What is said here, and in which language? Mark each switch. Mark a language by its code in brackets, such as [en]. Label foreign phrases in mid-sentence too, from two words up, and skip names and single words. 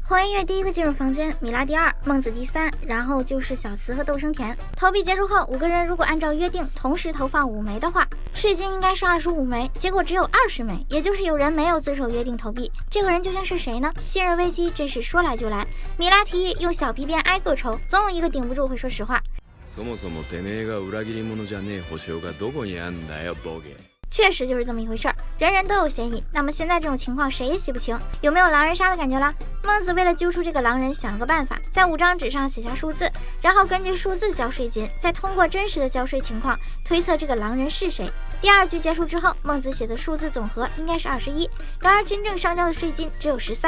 [zh] 黄音乐第一个进入房间，米拉第2，孟子第3，然后就是小慈和斗生田。投币结束后，5个人如果按照约定同时投放5枚的话，税金应该是25枚，结果只有20枚，也就是有人没有遵守约定投币。这个人究竟是谁呢？信任危机真是说来就来。米拉提议用小皮鞭挨个抽，总有一个顶不住会说实话。 [ja] そもそもてめえが裏切り者じゃねえ保証がどこにあんだよボケ。 [zh] 确实就是这么一回事儿，人人都有嫌疑。那么现在这种情况谁也洗不清，有没有狼人杀的感觉啦？孟子为了揪出这个狼人，想了个办法，在5张纸上写下数字，然后根据数字交税金，再通过真实的交税情况推测这个狼人是谁。第2局结束之后，孟子写的数字总和应该是21，然而真正上交的税金只有13。